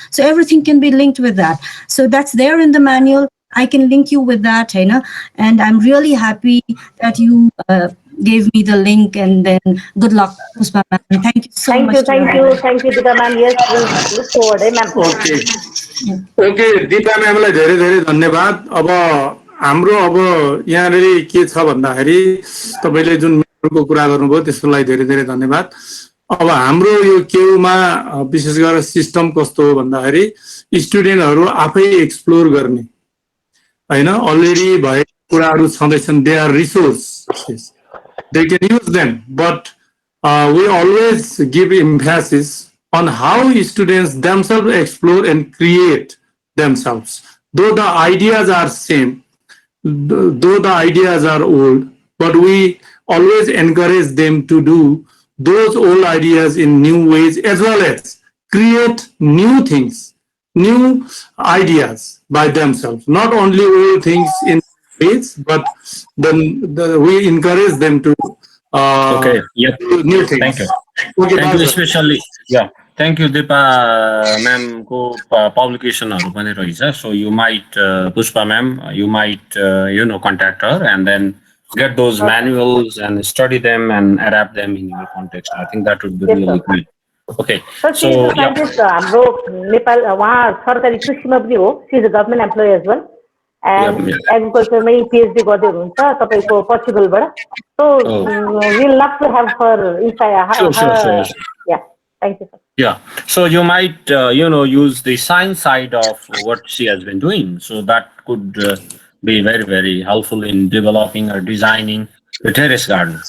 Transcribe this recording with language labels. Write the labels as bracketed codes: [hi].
[en] So everything can be linked with that. So that's there in the manual. I can link you with that, and I'm really happy that you gave me the link, and then good luck, Puspa ma'am. Thank you so much. Thank you, Deepa ma'am. Yes, we'll look forward, ma'am. [ne] Okay, Deepa ma'am लाई धेरै धेरै धन्यवाद. अब हाम्रो अब यहाँनेरि के छ भन्दाखेरि तपाईले जुन मेन्टरको कुरा गर्नुभयो त्यसको लागि धेरै धेरै धन्यवाद. अब हाम्रो यो केयुमा विशेष गरेर सिस्टम कस्तो हो भन्दाखेरि स्टुडेन्टहरु आफै एक्सप्लोर गर्ने हैन अलरेडी भएको कुराहरु छँदैछन्. [en] They are resources, they can use them, but we always give emphasis on how students themselves explore and create themselves. Though the ideas are same, though the ideas are old, but we always encourage them to do those old ideas in new ways, as well as create new things, new ideas by themselves, not only old things in ways, but then we encourage them to do new things. Thank you. Okay, thank you, especially thank you Deepa ma'am [ne] ko publication haru pani rahicha. [en] So you might Puspa ma'am, you might contact her and then get those manuals and study them and adapt them in your context. I think that would be really great. Okay, so [ne] हाम्रो नेपाल वहाँ सरकारी कृषिमा पनि हो. [en] She is a government employee as well. And agriculture [ne] may PhD गर्दै हुनुहुन्छ तपाईको पर्चुगलबाट. [en] So we'll love to have her inside. Sure. Yeah, thank you, sir. Yeah, so you might use the science side of what she has been doing. So that could be very helpful in developing or designing the terrace garden.